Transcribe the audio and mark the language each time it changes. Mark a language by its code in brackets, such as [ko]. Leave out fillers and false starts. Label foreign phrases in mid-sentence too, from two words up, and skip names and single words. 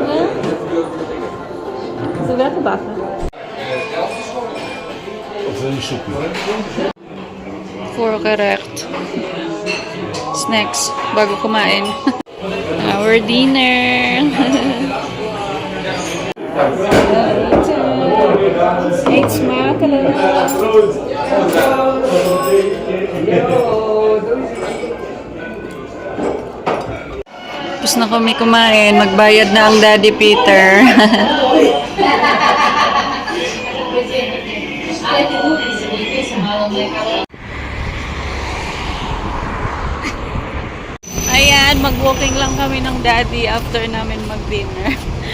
[nl] Ze werd gebakken. Of wil je soepje? [tl] Voorgerecht. Snacks bago kumain. [en] Our dinner. [nl] Eet smakelijk. [tl] Tapos na kami kumain. Magbayad na ang Daddy Peter. Ayan, mag-walking lang kami ng Daddy after namin mag-dinner.